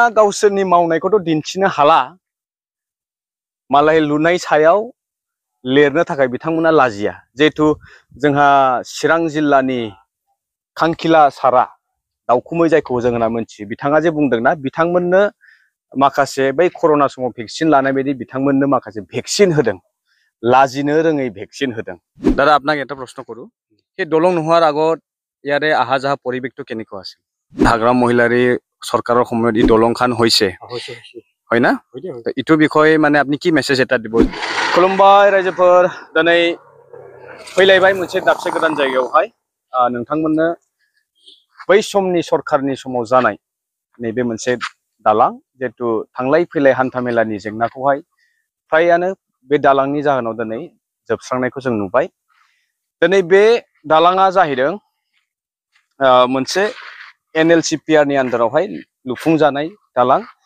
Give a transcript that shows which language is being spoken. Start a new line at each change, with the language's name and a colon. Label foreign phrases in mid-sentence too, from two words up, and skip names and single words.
Bodo: गावसोरनि मावनायखौथ' दिन्थिनो हाला मालाय लुनाय सायाव लिरनो थाखाय बिथांमोना लाजिया जेतु जोंहा चिरां जिल्लानि खांखिला सारा दाउखुमै जायखौ जों होनना मोनथियो बिथाङा जे बुंदोंना बिथांमोननो माखासे बै कर'ना समाव भेक्सिन लानाय बायदि बिथांमोननो माखासे भेक्सिन होदों लाजिनो रोङै भेक्सिन होदों दादा
Assamese: আপোনাক এটা প্ৰশ্ন কৰো সেই দলং নোহোৱাৰ আগত ইয়াৰে আহা যাহা পৰিৱেশটো কেনেকুৱা আছিল হাগ্ৰাম মহিলাৰী চৰকাৰৰ সময়ত ই দলংখান হৈছে হয় না ইটো বিষয়ে মানে আপুনি কি মেছেজ এটা দিব
Bodo: খুলুমबाय रायजोफोर दिनै फैलायबाय मोनसे दाबसे गोदान जायगायावहाय नोंथांमोननो बै समनि सरकारनि समाव जानाय नैबे मोनसे दालां जेतु थांलाय फैलाय हान्थामेलानि जेंनाखौहाय फ्रायानो बे दालांनि जाहोनाव दिनै जोबस्रांनायखौ जों नुबाय दिनै बे दालाङा जाहैदों मोनसे NLCPR नि आन्दारावहाय लुफुंजानाय दालां